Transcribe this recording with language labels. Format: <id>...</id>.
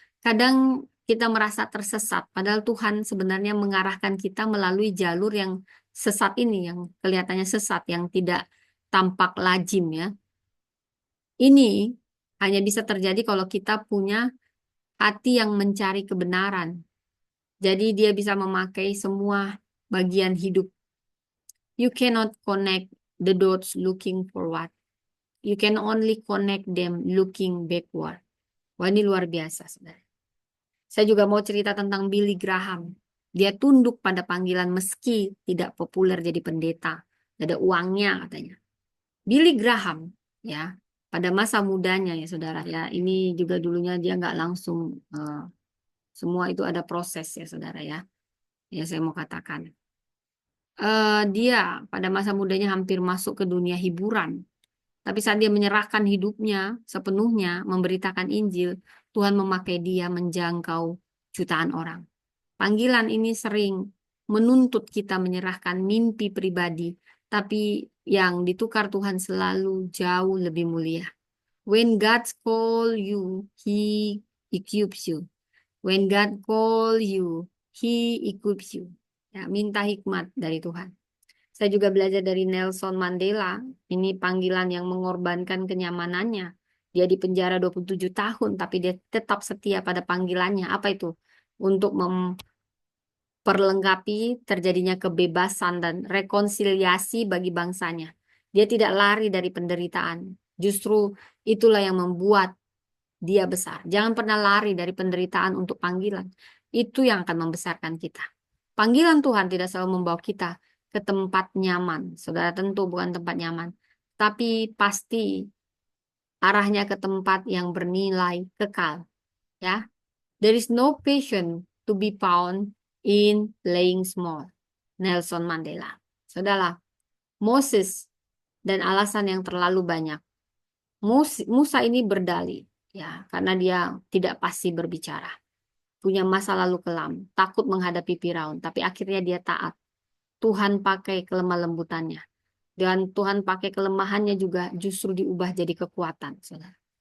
<id>Kadang kita merasa tersesat, padahal Tuhan sebenarnya mengarahkan kita melalui jalur yang sesat ini, yang kelihatannya sesat, yang tidak tampak lazim ya. Ini hanya bisa terjadi kalau kita punya hati yang mencari kebenaran. Jadi dia bisa memakai semua bagian hidup.</id> <en>You cannot connect the dots looking forward. You can only connect them looking backward.</en> <id>Wah, ini luar biasa, saudara. Saya juga mau cerita tentang Billy Graham. Dia tunduk pada panggilan meski tidak populer jadi pendeta. Ada uangnya katanya. Billy Graham, ya, pada masa mudanya ya saudara ya. Ini juga dulunya dia nggak langsung, semua itu ada proses ya saudara ya. Ya saya mau katakan. Dia pada masa mudanya hampir masuk ke dunia hiburan. Tapi saat dia menyerahkan hidupnya sepenuhnya memberitakan Injil, Tuhan memakai dia menjangkau jutaan orang. Panggilan ini sering menuntut kita menyerahkan mimpi pribadi, tapi yang ditukar Tuhan selalu jauh lebih mulia.</id> <en>When God call you, He equips you. When God call you, He equips you.</en> <id>Ya, minta hikmat dari Tuhan. Saya juga belajar dari Nelson Mandela. Ini panggilan yang mengorbankan kenyamanannya. Dia di penjara 27 tahun, tapi dia tetap setia pada panggilannya. Apa itu? Untuk memperlengkapi terjadinya kebebasan dan rekonsiliasi bagi bangsanya. Dia tidak lari dari penderitaan. Justru itulah yang membuat dia besar. Jangan pernah lari dari penderitaan untuk panggilan. Itu yang akan membesarkan kita. Panggilan Tuhan tidak selalu membawa kita ke tempat nyaman. Saudara, tentu bukan tempat nyaman. Tapi pasti arahnya ke tempat yang bernilai kekal.</id> <en>Ya, there is no passion to be found in playing small. Nelson Mandela. Saudara,</en> <id>Moses dan alasan yang terlalu banyak. Musa ini berdalih, ya, karena dia tidak pasti berbicara, punya masa lalu kelam, takut menghadapi Firaun, tapi akhirnya dia taat. Tuhan pakai kelemah lembutannya, dan Tuhan pakai kelemahannya juga justru diubah jadi kekuatan, saudara.</id>